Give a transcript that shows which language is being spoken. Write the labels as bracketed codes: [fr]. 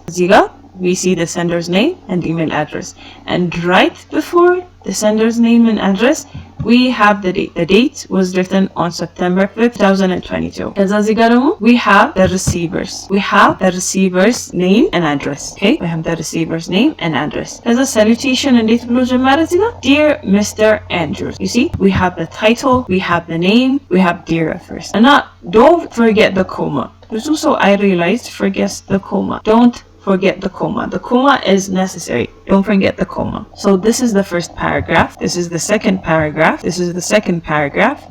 [en] Ziga, we see the sender's name and email address. And right before the sender's name and address, we have the date. The date was written on September 5th, 2022. [am] ከዛ እዚህ ጋር ደግሞ [en] we have the receivers. We have the receiver's name and address. Okay? We have the receiver's name and address. [am] ከዛ salutation እንዴት ብሎ ጀመረ እዚህ ጋር? [en] Dear Mr. Andrews. You see? We have the title, we have the name, we have dear first. And now, don't forget the comma. There's also, I realized, forgets the comma. Don't forget the comma. The comma is necessary. Don't forget the comma. So this is the first paragraph. This is the second paragraph. This is the second paragraph.